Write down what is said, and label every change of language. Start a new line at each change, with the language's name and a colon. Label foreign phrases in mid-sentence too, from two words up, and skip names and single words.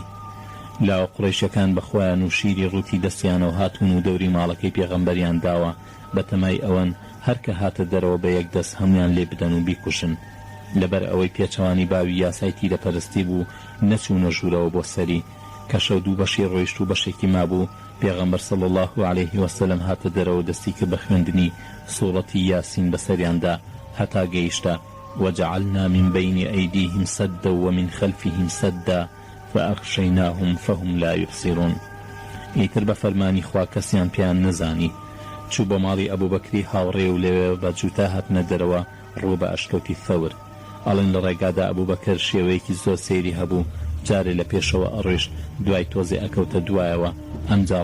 Central Kurdish: لاوە قوڕیشەکان بەخۆیان و شیری ڕووتی دەستیانەوە هاتوون و دەوری ماڵەکەی پێغەمبەریان داوە بە تەمای ئەوەن هەرکە هاتە دەرەوە بە یەک دەست هەمویان لێ بدەن و بیکوشن. لەبەر ئەوەی پێچەوانی باوی یاسای تیرەپەرستی بوو نەچوونە ژوورەوە بۆ سەری کە شەو دوو بەشی ڕۆیشت و بەشێکی مابوو. پێغەمبەر
Arabic: صلی الله عليه وسلم
Central Kurdish: هاتە دەرەوە دەستی کرد بە خوێندنی سوورەتی یاسین بەسەریاندا هەتا گەیشتە
Arabic: وجعلنا من بين أيديهم سدا ومن خلفهم سدا فأغشيناهم فهم لا يبصرون.
Central Kurdish: ئیتر بە فەرمانی خوا کەسیان پێیان نەزانی. چوو بە ماڵی ئەبوو بەکری هاوڕێ و لەوێ بە جووتا هاتنە دەرەوە ڕوو بە ئەشکەوتی ثەور. ئەڵێن لە ڕێگادا ئەبوو بەکر شێوەیەکی زۆر سەیری هەبوو جارێ لە پێشەوە ئەڕۆیشت دوای تۆزێ ئەکەوتە دوایەوە ئەمجار